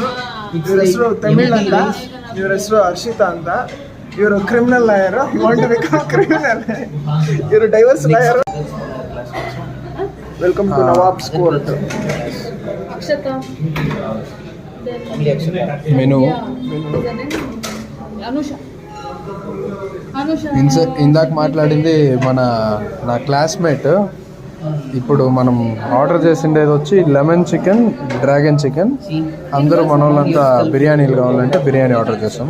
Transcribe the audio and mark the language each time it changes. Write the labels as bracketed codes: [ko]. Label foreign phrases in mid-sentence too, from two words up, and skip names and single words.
[kn] ಇವ್ರ ಹೆಸರು ತಮಿಳ್ ಅಂತ, ಇವ್ರ ಹೆಸರು ಹರ್ಷಿತಾ ಅಂತ. [en] ಇವರು criminal lawyer. You want to become criminal. ಇವರು divorce lawyer. Welcome to Nawabs Court. [kn] ಅಕ್ಷತಾ. [te] ಮೆನು ఇందాక మాట్లాడింది నా క్లాస్మేట్. ఇప్పుడు మనం ఆర్డర్ చేసిండేది వచ్చి [en] lemon chicken, dragon chicken. [te] అందరూ మన వాళ్ళంతా బిర్యానీలు కావాలంటే బిర్యానీ ఆర్డర్ చేస్తాం.